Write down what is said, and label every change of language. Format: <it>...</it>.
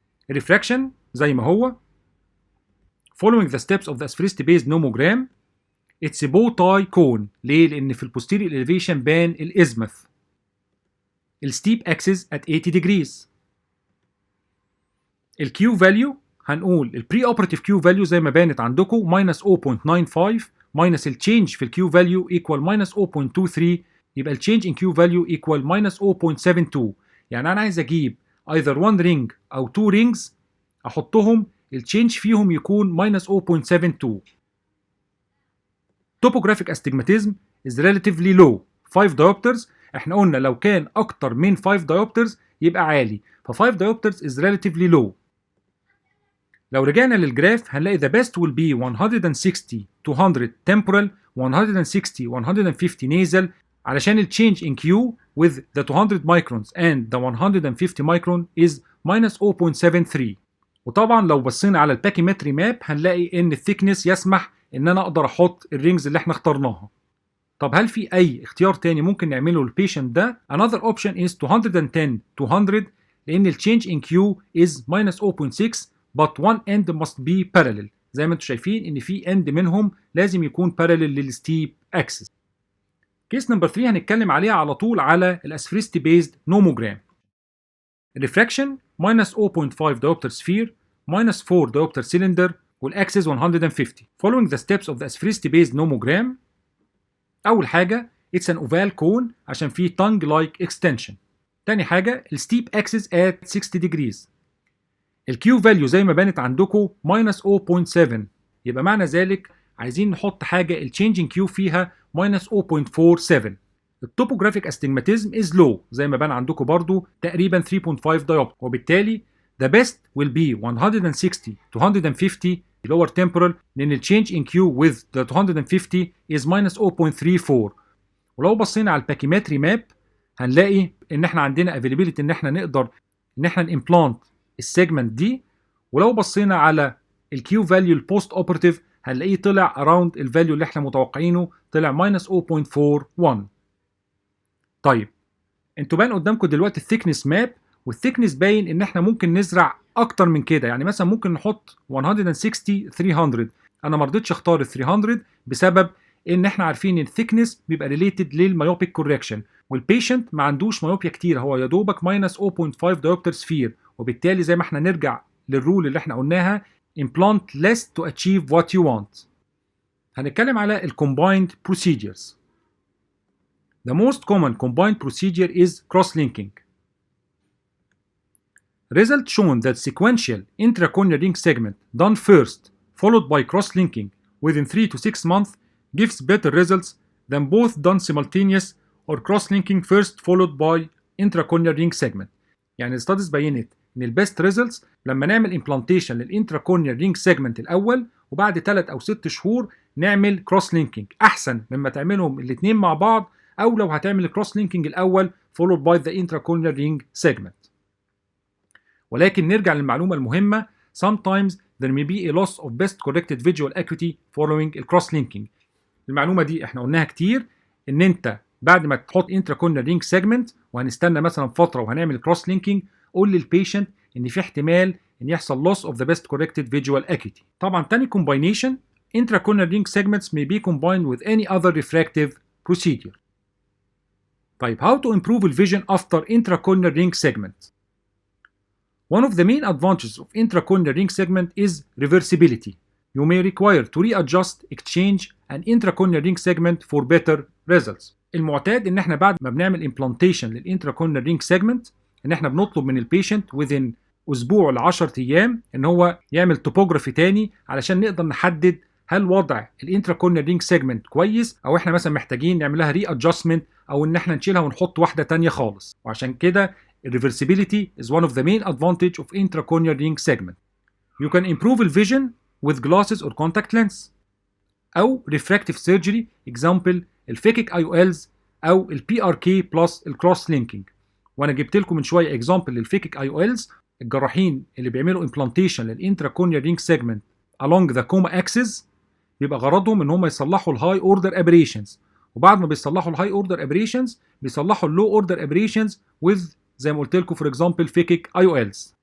<ar>الريفراكشن زي ما هو</ar> <en>following the steps of the asphericity based nomogram. It's a bow tie cone.</en> <ar>ليه؟ لأن في البوستيريور elevation بان الإزمث.</ar> <en>الستيب axis at 80 degrees.</en> <ar>الكيو فاليو هنقول البري اوبراتيف كيو فاليو زي ما بانت عندكم minus 0.95 minus التشينج في الكيو فاليو equal minus 0.23، يبقى التشينج in Q value equal minus 0.72. يعني أنا عايز أجيب either one ring أو two rings أحطهم التشينج فيهم يكون minus 0.72.</ar> <en>Topographic astigmatism is relatively low 5 diopters.</en> <ar>احنا قلنا لو كان اكتر من 5 diopters يبقى عالي، ف 5 diopters</ar> <en>is relatively low.</en> <ar>لو رجعنا للجراف هنلاقي</ar> <en>the best will be 160 to 100 temporal 160 150 nasal، علشان ال change in Q with the 200 microns and the 150 micron is minus 0.73.</en> <ar>وطبعا لو بصينا على الباكيمتري ماب هنلاقي ان الثيكنس يسمح ان انا اقدر احط الرينجز اللي احنا اخترناها. طب هل في اي اختيار تاني ممكن نعمله للبيشنت ده؟</ar> <en>Another option is 210 to 100 لان ال change in Q is minus 0.6 but one end must be parallel.</en> <ar>زي ما انتم شايفين ان في end منهم لازم يكون parallel للستيب اكسس. كيس نمبر 3 هنتكلم عليها على طول على الاسفريستي بيزد نوموجرام.</ar> <en>الريفراكشن minus 0.5 diopter sphere minus 4 diopter cylinder والاكسس 150. Following the steps of the asphericity based nomogram.</en> <ar>أول حاجة</ar> <en>it's an oval cone عشان فيه tongue like extension.</en> <ar>تاني حاجة الستيب axis at 60 degrees. الكيو value زي ما بانت عندكم minus 0.7، يبقى معنى ذلك عايزين نحط حاجة الchanging Q فيها minus 0.47.</ar> <en>التوبوجرافيك astigmatism is low</en> <ar>زي ما بان عندكم برضو تقريبا</ar> <en>3.5 diopter، وبالتالي the best will be 160 to 150 lower temporal لأن ال change in Q with the 250 is minus 0.34.</en> <ar>ولو بصينا على الباكيمتري ماب هنلاقي إن إحنا عندنا availability إن إحنا نقدر إن إحنا نimplant السيجمنت دي. ولو بصينا على ال Q value البوست اوبراتيف هنلاقيه طلع around الفاليو اللي إحنا متوقعينه، طلع minus 0.41. طيب انتوا بان قدامكم دلوقتي الثيكنس ماب، والثيكنس باين ان احنا ممكن نزرع اكتر من كده. يعني مثلا ممكن نحط 160 300. انا ما رضيتش اختار ال 300 بسبب ان احنا عارفين ان الثيكنس بيبقى ريليتد للمايوبيك كوركشن، والبيشنت ما عندوش مايوبيا كتير، هو يا دوبك minus 0.5 diopter sphere، وبالتالي زي ما احنا نرجع للرول اللي احنا قلناها</ar> <en>implant less to achieve what you want.</en> <ar>هنتكلم على ال combined procedures.</ar> <en>The most common combined procedure is cross-linking. Results shown that sequential intracorneal ring segment done first followed by cross-linking within 3 to 6 months gives better results than both done simultaneous or cross-linking first followed by intracorneal ring segment.</en> <ar>يعني الستاديز بينت ان البيست ريزلتس لما نعمل امبلانتيشن للانتراكورنيال رينج سيجمنت الاول وبعد 3 أو 6 شهور نعمل كروس لينكينج، احسن مما تعملهم الاثنين مع بعض، او لو هتعمل الكروس لينكينج الاول</ar> <en>followed by the intracorneal ring segment.</en> <ar>ولكن نرجع للمعلومه المهمه،</ar> <en>sometimes there may be a loss of best corrected visual acuity</en> <ar>following الكروس لينكينج. المعلومه دي احنا قلناها كتير، ان انت بعد ما تحط intracorneal ring segment وهنستنى مثلا فتره وهنعمل كروس لينكينج، قول للبيشنت ان في احتمال ان يحصل</ar> <en>loss of the best corrected visual acuity.</en> <ar>طبعا تاني</ar> <en>combination intracorneal ring segments may be combined with any other refractive procedure. طيب how to improve the vision after intracorneal ring segment? One of the main advantages of intracorneal ring segment is reversibility. You may require to readjust, exchange an intracorneal ring segment for better results.</en> <ar>المعتاد ان احنا بعد ما بنعمل implantation للintracorneal ring segment ان احنا بنطلب من البيشنت within اسبوع ل 10 ايام ان هو يعمل توبوجرافي تاني علشان نقدر نحدد هل وضع الانتراكورنيال رينج سيجمنت كويس، او احنا مثلا محتاجين نعمل لها ري ادجستمنت، او ان احنا نشيلها ونحط واحده تانيه خالص. وعشان كده الريفرسيبيليتي</ar> <en>is one of the main advantage of intracorneal ring segment. You can improve the vision with glasses or contact lens او refractive surgery example الفيكيك IOLs او البي R K plus الكروس linking.</en> <ar>وانا جبت لكم من شويه اكزامبل للفيكيك IOLs. الجراحين اللي بيعملوا امبلانتيشن للانتراكورنيال رينج سيجمنت along the coma axis بيبقى غرضهم ان هم يصلحوا الهاي اوردر ابريشنز، وبعد ما بيصلحوا الهاي اوردر ابريشنز بيصلحوا اللو اوردر ابريشنز with زي ما قلت لكم فور اكزامبل فيكيك IOLs.</ar>